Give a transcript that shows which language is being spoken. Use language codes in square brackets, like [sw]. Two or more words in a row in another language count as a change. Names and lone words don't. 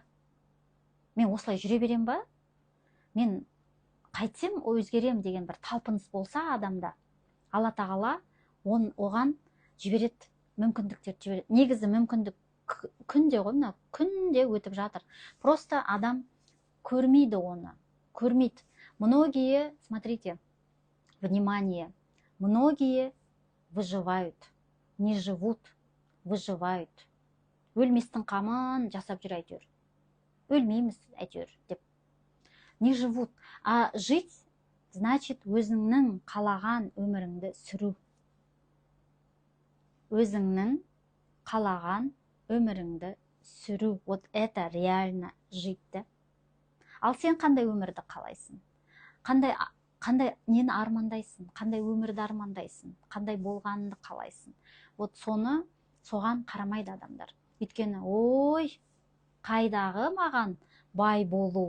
[kk] Мен осылай жүре берем ба? Мен қайтсем өзгерем деген бір талпыныс болса адамда, Алла тағала оған жібереді, мүмкіндіктер жібереді. Негізі мүмкіндік күнде ғой, мына күнде өтіп жатыр. Просто адам көрмейді оны, көрмейді. [ru] Многие, смотрите, внимание, многие выживают, не живут, выживают. [kk] Өлместің қамын жасап жүр әйтеуір. Өлмейміз әйтеуір деп. [ru] Не живут. А жить значит [kk] өзіңнің қалаған өміріңді сүру. Өзіңнің қалаған өміріңді сүру. [ru] Вот это реально жить, да? [kk] Ал сен қандай өмірді қалайсың? Қандай нені армандайсың? Қандай өмірді армандайсың? Қандай болғаныңды қалайсың? Вот соған қарамайды адамдар. Өйткені, ой, қайдағы маған бай болу?